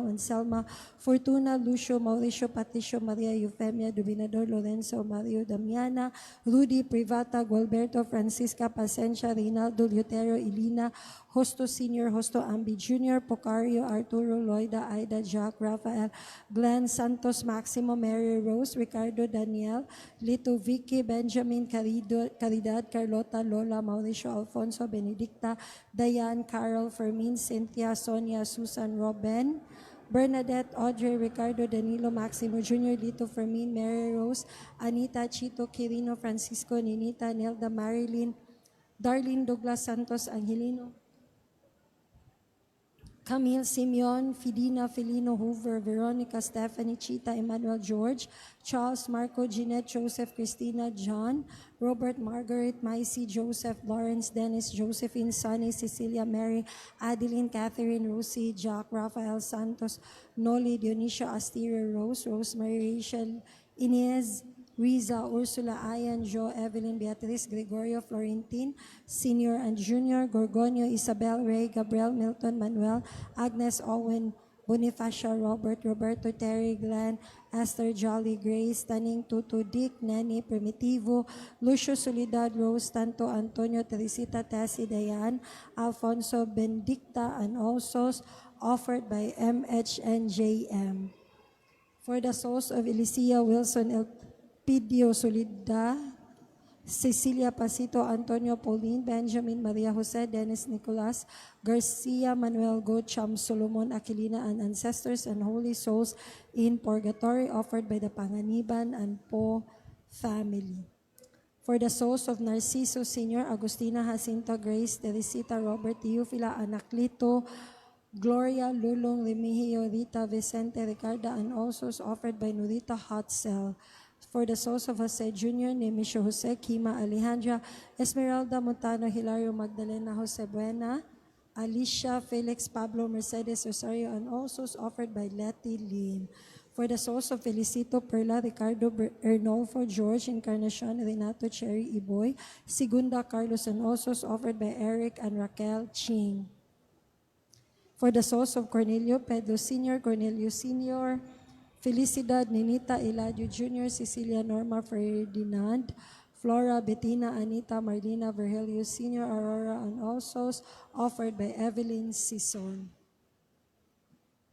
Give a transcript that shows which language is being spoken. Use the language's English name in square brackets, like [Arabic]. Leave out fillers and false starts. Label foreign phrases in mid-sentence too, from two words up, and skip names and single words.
[English] Anselma, Fortuna, Lucio, Mauricio, Patricio, Maria, Eufemia, Dominador, Lorenzo, Mario, Damiana, Rudy, Privata, Gualberto, Francisca, Pasencia, Reynaldo, Lutero, Elina, Hosto Senior, Hosto Ambi Junior, Pocario, Arturo, Loida, Aida, Jack, Rafael, Glenn, Santos, Maximo, Mary Rose, Ricardo, Daniel, Lito, Vicky, Benjamin, Caridad, Carlota, Lola, Mauricio, Alfonso, Benedicta, Diane, Carol, Fermin, Cynthia, Sonia, Susan, Robin, Bernadette, Audrey, Ricardo, Danilo, Maximo Jr., Lito, Fermin, Mary Rose, Anita, Chito, Quirino, Francisco, Ninita, Nelda, Marilyn, Darlene, Douglas Santos, Angelino, Camille, Simeon, Fidina, Felino, Hoover, Veronica, Stephanie, Chita, Emmanuel, George, Charles, Marco, Jeanette, Joseph, Christina, John, Robert, Margaret, Maisie, Joseph, Lawrence, Dennis, Josephine, Sunny, Cecilia, Mary, Adeline, Catherine, Lucy, Jack, Rafael, Santos, Noli, Dionisio, Asteria, Rose, Rosemary, Rachel, Inez, Riza, Ursula, Ayan, Jo, Evelyn, Beatriz, Gregorio, Florentine, Senior and Junior, Gorgonio, Isabel, Ray, Gabriel, Milton, Manuel, Agnes, Owen, Bonifacio, Robert, Roberto, Terry, Glenn, Esther, Jolly, Grace, Taning, Tutu, Dick, Nani, Primitivo, Lucio, Solidad, Rose, Tanto, Antonio, Teresita, Tessie, Dayan, Alfonso, Benedicta, and also offered by MH and JM. For the souls of Elicia, Wilson, Elpidio, Solida, Cecilia Pasito, Antonio Pauline, Benjamin, Maria Jose, Dennis Nicolas, Garcia, Manuel Gocham, Solomon, Aquilina, and ancestors and holy souls in purgatory offered by the Panganiban and Po family. For the souls of Narciso Sr., Agustina, Jacinto, Grace, Teresita, Robert, Teofila, Anaclito, Gloria, Lulong, Remigio, Rita, Vicente, Ricarda, and also offered by Nurita Hot Cell. For the souls of Jose Jr., Nemisho Jose, Kima, Alejandra, Esmeralda, Montano, Hilario, Magdalena, Jose Buena, Alicia, Felix, Pablo, Mercedes, Rosario, and also offered by Letty Lynn. For the souls of Felicito, Perla, Ricardo, Ernolfo, George, Encarnacion, Renato, Cherry, Iboy, Segunda, Carlos, and also offered by Eric and Raquel Ching. For the souls of Cornelio, Pedro Sr., Cornelio Sr., Felicidad, Ninita, Eladio Jr., Cecilia, Norma, Ferdinand, Flora, Bettina, Anita, Marlena, Virgilio Sr., Aurora, and also offered by Evelyn Sison.